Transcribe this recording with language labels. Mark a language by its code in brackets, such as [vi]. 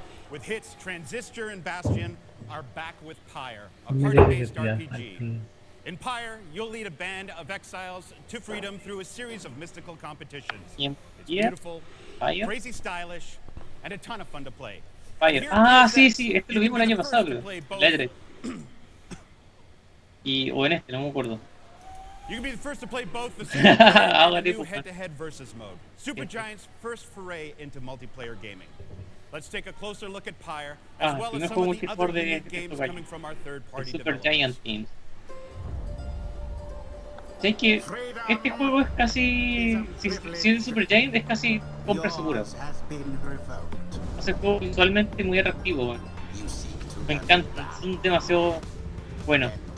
[en] With hits Transistor and Bastion are back with Pyre, a party-based RPG. In Pyre, you'll lead a band of exiles to freedom through a series of mystical competitions. It's beautiful, crazy stylish, and a ton of fun to play. Pyre. [es] Ah, sí, sí, este lo vimos el año pasado, creo. La E3. Y, o en este, no me acuerdo. [en] You can be the first to play both the single player and the new [es] pues, [en] head-to-head versus mode. Supergiant's first foray into multiplayer gaming. Let's take a closer look at Pyre, as well as some of the other unique games coming from our third-party developers. Supergiant Teams. [es] ¿Sabes que este juego es casi... Si es Supergiant es casi compra segura. O sea, es un juego visualmente muy atractivo, man. Me encanta, son demasiado buenos.